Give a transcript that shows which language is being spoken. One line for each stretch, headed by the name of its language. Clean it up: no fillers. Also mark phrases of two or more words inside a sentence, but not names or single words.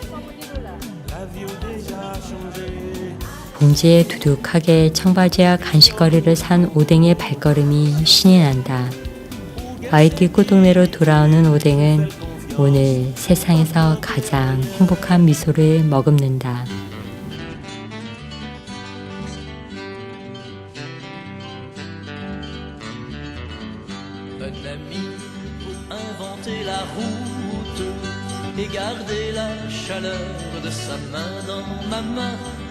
Korean: 봉지에 두둑하게 청바지와 간식거리를 산 오뎅의 발걸음이 신이 난다. IT 꽃동네로 돌아오는 오뎅은 오늘 세상에서 가장 행복한 미소를 머금는다.
French: Un ami pour inventer la route et garder la chaleur de sa main dans ma main.